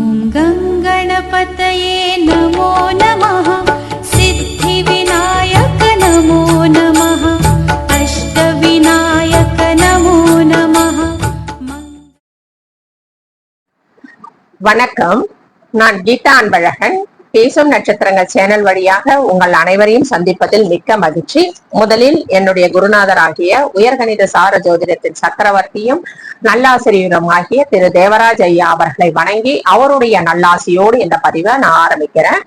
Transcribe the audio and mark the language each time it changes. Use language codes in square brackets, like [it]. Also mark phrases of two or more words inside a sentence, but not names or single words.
[sa] गंगणपतये नमो नमः, सिद्धिविनायक नमो नमः, अष्टविनायक नमो नमः. [ta] வணக்கம். நான் கீதா அன்பழகன். பேசும் நட்சத்திரங்கள் சேனல் வழியாக உங்கள் அனைவரையும் சந்திப்பதில் மிக்க மகிழ்ச்சி. முதலில் என்னுடைய குருநாதராகிய உயர்கணித சார ஜோதிடத்தின் சக்கரவர்த்தியும் நல்லாசிரியரும் ஆகிய திரு தேவராஜ் ஐயா அவர்களை வணங்கி அவருடைய நல்லாசியோடு இந்த பதிவை நான் ஆரம்பிக்கிறேன்.